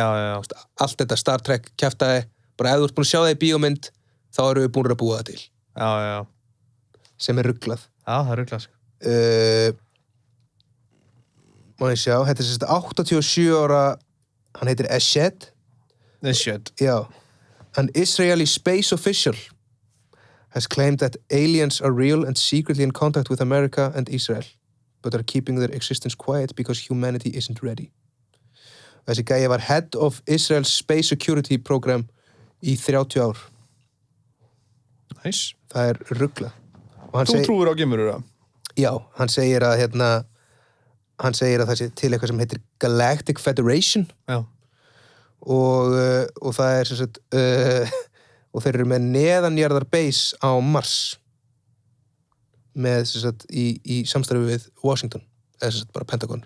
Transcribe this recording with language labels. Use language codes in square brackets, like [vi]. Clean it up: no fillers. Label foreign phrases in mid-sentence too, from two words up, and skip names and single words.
[is] Allt þetta Star Trek kjaftaði, bara ef þú ert búin að sjá það í bíómynd, þá eru við búin að búa það til. Já. Sem er ruglað. Já, það er ruglað, sko. Má ég sjá, þetta er sérst 87 ára, hann heitir Eshed. Já. [en] An Israeli space official has claimed that aliens are real and secretly in contact with America and Israel, but are keeping their existence quiet because humanity isn't ready. [is] Þessi gæi var [en] head of Israel's space security program [is] í 30 ár. Nice. Það er ruglað. Þú trúir á geimverur, það? Já, hann segir að það sé til eitthvað sem heitir Galactic Federation. Já. Og það er sem sagt og þeir eru með neðanjarðar base á Mars með sem sagt í samstarfi við Washington, eða sem sagt bara Pentagon.